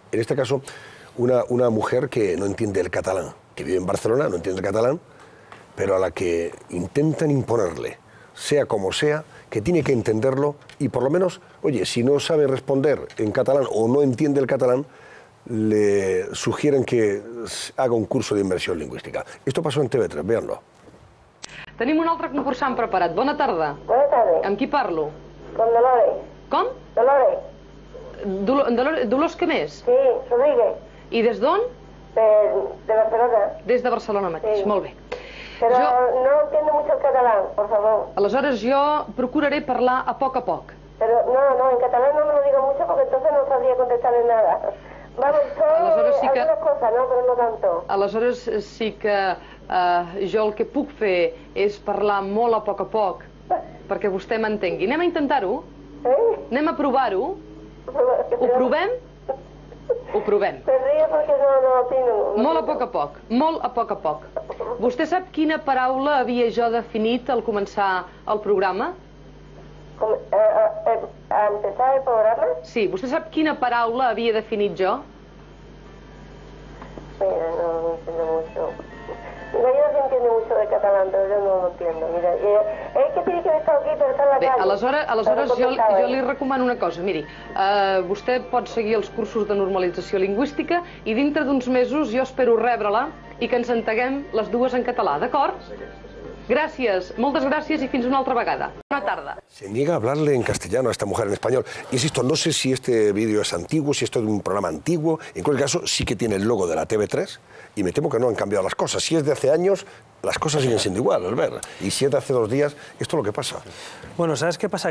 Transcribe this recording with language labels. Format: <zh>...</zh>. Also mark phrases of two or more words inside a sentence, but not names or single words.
<es>En este caso, una mujer que no entiende el catalán, que vive en Barcelona, no entiende el catalán, pero a la que intentan imponerle, sea como sea, que tiene que entenderlo y por lo menos, oye, si no sabe responder en catalán o no entiende el catalán, le sugieren que haga un curso</es> <ca>d'inversió lingüística.</ca> <es>Esto pasó en TV3, véanlo.</es> <ca>Tenim un altre concursant preparat. Bona tarda. Bona tarda. Amb qui parlo?</ca> <es>Con Dolores.</es> <ca>Com? Dolores. Dolors què més?</ca> <es>Sí, Rodríguez.</es> <ca>I des d'on?</ca> <es>De Barcelona.</es> <ca>Des de Barcelona mateix, Sí. molt bé.</ca> <es>Pero no entiendo mucho el catalán, por favor.</es> <ca>Aleshores jo procuraré parlar a poc,</ca> <es>Pero no, en catalán no me lo diga mucho porque entonces no sabría contestarle nada. Vamos,</es> <ca>Aleshores sí que-</ca> <es>algunas cosas, ¿no? Pero no tanto.</es> <ca>Aleshores sí que Jo el que puc fer és parlar molt a poc, perquè vostè m'entengui. Anem a intentar-ho? Anem a provar-ho? Ho provem? Ho provem. Molt a poc, molt a poc. Vostè sap quina paraula havia jo definit al començar el programa?</ca> <es>¿A empezar el programa?</es> <ca>Sí, vostè sap quina paraula havia definit jo?</ca> <es>Mira, no entiendo mucho. Mira, yo no se entiende mucho de catalán, pero yo no lo entiendo. Mira, es que tiene que haber estado aquí, pero está en la</es> <ca>Bé,</ca> <es>calle.</es> <ca>aleshores jo li recomano una cosa. Miri, vostè pot seguir els cursos de normalització lingüística i dintre d'uns mesos jo espero rebre-la i que ens entenguem les dues en català, d'acord? Gràcies, moltes gràcies i fins una altra vegada. Bona tarda.</ca> <es>Se niega a hablarle en castellano a esta mujer en español. Insisto, no sé si este vídeo es antiguo, si esto es de un programa antiguo. En cualquier caso, sí que tiene el logo de la TV3 y me temo que no han cambiado las cosas. Si es de hace años, las cosas siguen siendo igual, Albert. Y si es de hace 2 días, esto es lo que pasa. Bueno, ¿sabes qué pasa?</es>